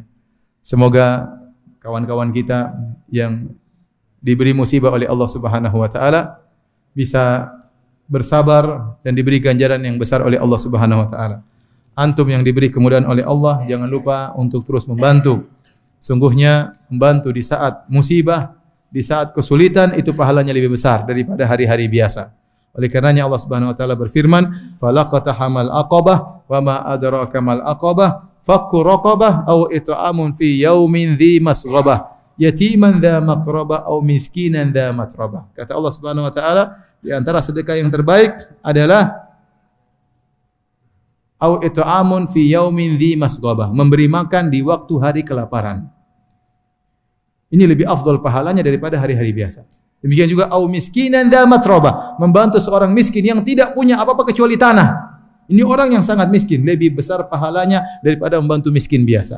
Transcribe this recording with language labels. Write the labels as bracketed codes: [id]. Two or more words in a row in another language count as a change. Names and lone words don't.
[id] Semoga kawan-kawan kita yang diberi musibah oleh Allah [ar] سبحانه وتعالى [id] bisa bersabar dan diberi ganjaran yang besar oleh Allah [ar] سبحانه وتعالى. [id] Antum yang diberi kemudahan oleh Allah, jangan lupa untuk terus membantu Sungguhnya membantu di saat musibah, di saat kesulitan itu pahalanya lebih besar daripada hari-hari biasa. Oleh karenanya Allah [ar] سبحانه وتعالى [id] berfirman, [ar] "فلا اقتحم العقبة وما أدراك ما العقبة، فك رقبة أو إطعام في يوم ذي مسغبة، يتيما ذا مقربة أو مسكينا ذا متربة." [id] Kata Allah [ar] سبحانه وتعالى, [id] di antara sedekah yang terbaik adalah [ar] أو إطعام في يوم ذي مسغبة, [id] memberi makan di waktu hari kelaparan. Ini lebih afdal pahalanya daripada hari-hari biasa. Demikian juga [ar] أو مسكينا ذا متربة, [id] membantu seorang miskin yang tidak punya apa-apa kecuali tanah. Ini orang yang sangat miskin, lebih besar pahalanya daripada membantu miskin biasa.